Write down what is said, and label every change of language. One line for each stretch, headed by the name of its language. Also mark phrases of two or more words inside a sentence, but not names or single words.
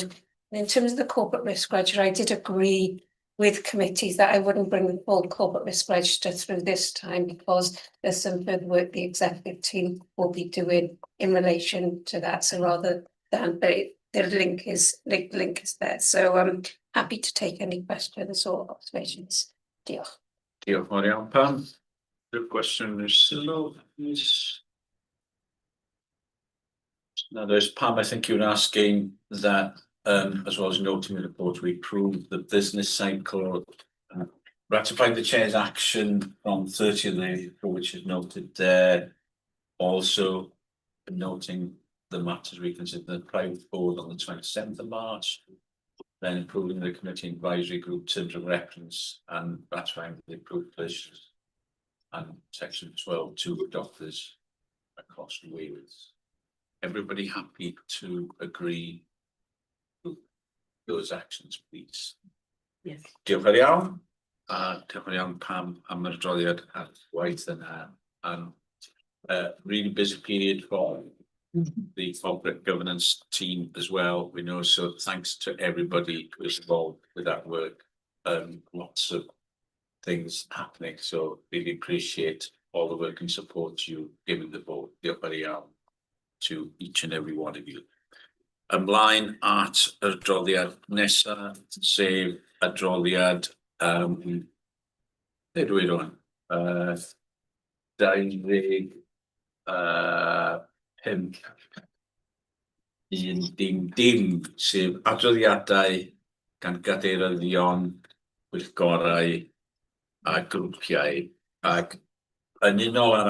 English: And in terms of the corporate risk register, I did agree with committees that I wouldn't bring the full corporate risk register through this time because there's some further work the executive team will be doing in relation to that. So rather than, but the link is there. So I'm happy to take any questions or observations.
Welsh: Diolch. Diolch mawr iawn, Pam. Rhyw gwestiwn neu sylw,
English: please? Now, there's Pam, I think you're asking that, as well as noting in the report, we approved the business cycle, ratified the chair's action from 30th of April, which is noted there. Also, noting the matters we consider the private board on the 27th of March, then approving the committee advisory group terms of reference and ratifying the approved positions and section 12(2) adopted across Wales. Everybody happy to agree with those actions, please? Yes.
Welsh: Diolch yn iawn. Diolch yn iawn Pam am yr adroddiad ar waith yna.
English: And really busy period for the corporate governance team as well. We know, so thanks to everybody who's involved with that work. Lots of things happening, so really appreciate all the work and support you giving the board.
Welsh: Diolch yn iawn
English: to each and every one of you.
Welsh: Ymlaen at yr adroddiad nesa, sef adroddiad be dwi rwan? 25 1 sef adroddiadau gan gadeiryddion, pwyllgorau a grwpiau, ac yn unol ar